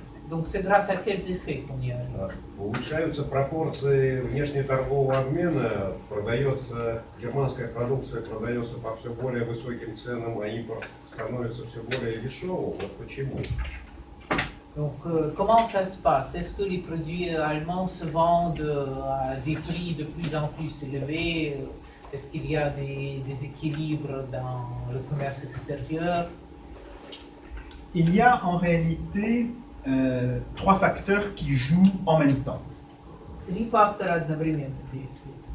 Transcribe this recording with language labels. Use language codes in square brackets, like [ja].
[fr] Donc c'est grâce à quels effets qu'on y arrive. [ru] улучшаются пропорции внешнеторгового обмена, продается, германская продукция продается по все более высоким ценам, а импорт становится все более дешевым. Вот почему. [fr] Donc comment ça se passe? Est-ce que les produits allemands se vendent à des prix de plus en plus élevés? Est-ce qu'il y a des déséquilibres dans le commerce extérieur? Il y a en réalité trois facteurs qui jouent en même temps. [ru] Три фактора одновременно действуют.